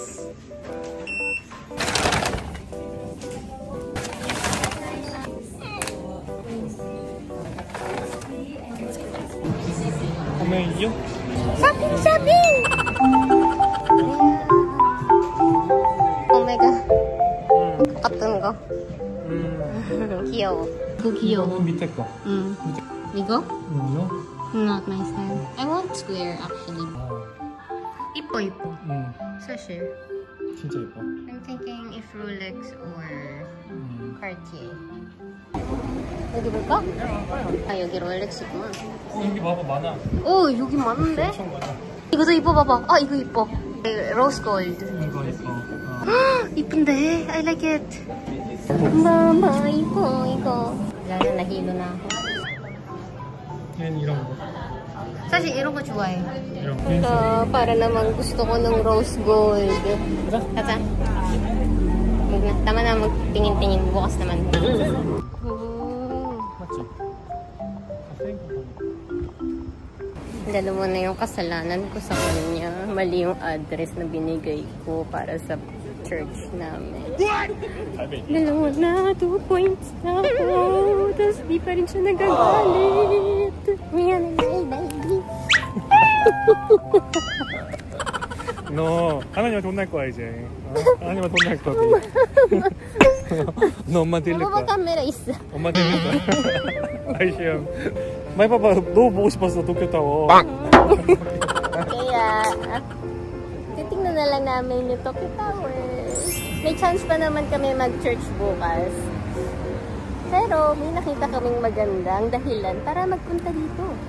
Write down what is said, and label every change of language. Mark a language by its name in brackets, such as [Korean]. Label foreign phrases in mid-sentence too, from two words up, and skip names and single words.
[Filipino] Kumayo? [English] Shopping! Oh my god. [Filipino] Katun ko. Kiyo. Kiyo. [Korean] 밑에 거. 이거? 이거? [English] Not my style. I want square actually. [Korean] 이뻐. 사실. 진짜 예뻐. [English] I'm thinking if Rolex or Cartier. [Korean] 여기 볼까? 아 여기 롤렉스구만. 여기 봐봐 많아. 오 여기 많은데? 엄청 많아. 이거도 이뻐 봐봐. 아 이거 이뻐. 로즈 골드. 이거 예뻐. 이쁜데? [English] I like it. Mama, [Korean] 이거. [Filipino] Wala na, nahilo na ako. [Korean] 얘는 이런 거. 사실 이런 거 좋아해. 이런 거. [Filipino] Para naman gusto ko ng [English] rose gold. [Filipino] Tata. Tama na magtingin-tingin. Bukas naman. [Korean] 맞죠? [Filipino] Dalawa na yung kasalanan ko sa kanya. Mali yung address na binigay ko para sa church namin. Dalawa na, 2 points na ako. Tapos di pa rin siya nagagalit. Miyan na baby. [Korean] 너 하나님한테 혼날 거야 이제. 하나님한테 혼날 거야. 너 엄마한테 일릴 [Filipino] Mababa [Korean] 거야. [Filipino] camera isa. [Korean] 엄마한테 일릴 거야. 아이시엠. 많이 봐봐. 너무 보고 싶었어 도쿄타워. [Filipino] Kaya, titignan na lang namin yung Tokyo Tower. May chance pa naman kami mag-church bukas. Pero may nakita kaming magandang dahilan para magpunta dito.